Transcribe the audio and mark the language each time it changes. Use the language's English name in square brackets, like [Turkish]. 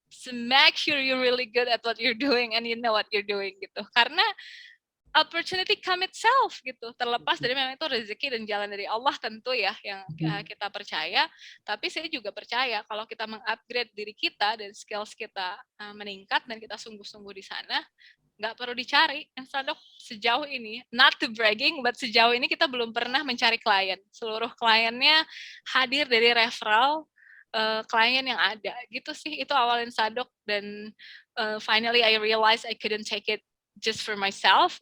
[English] So make sure you're really good at what you're doing and you know what you're doing gitu. Karena opportunity come itself [Indonesian] gitu, terlepas dari memang itu rezeki dan jalan dari Allah tentu ya yang kita percaya, tapi saya juga percaya kalau kita mengupgrade diri kita dan skills kita meningkat dan kita sungguh-sungguh di sana, nggak perlu dicari. Instadok sejauh ini, [English] not to bragging, but [Indonesian] sejauh ini kita belum pernah mencari klien. Seluruh kliennya hadir dari referral klien yang ada. Gitu sih, itu awal Instadok. [English] Dan finally I realized I couldn't take it just for myself.